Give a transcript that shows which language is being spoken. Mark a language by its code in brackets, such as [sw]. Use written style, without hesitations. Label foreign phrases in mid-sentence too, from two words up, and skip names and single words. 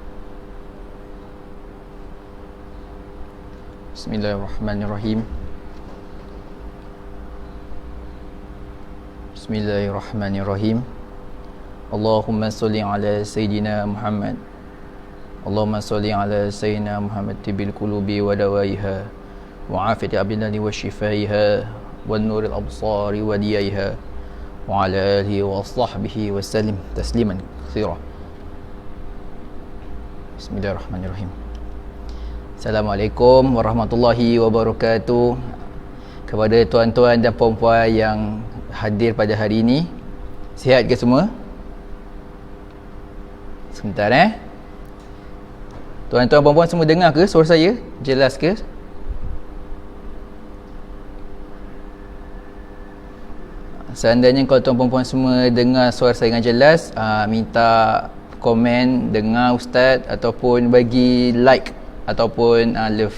[ar] بسم الله الرحمن الرحيم. بسم الله الرحمن الرحيم. اللهم صل على سيدنا محمد. اللهم صل على سيدنا محمد طب القلوب ودوائها وعافية الأبدان وشفائها ونور الأبصار وضيائها وعلى آله وصحبه وسلم تسليما كثيرا. بسم الله الرحمن الرحيم السلام عليكم ورحمة الله وبركاته. [ms] Kepada tuan-tuan dan puan-puan yang hadir pada hari ini, sihat ke semua? Sebentar tuan-tuan puan-puan semua dengar ke suara saya? Jelas ke? Seandainya kalau tuan puan-puan semua dengar suara saya dengan jelas, minta komen dengar ustaz ataupun bagi like ataupun love.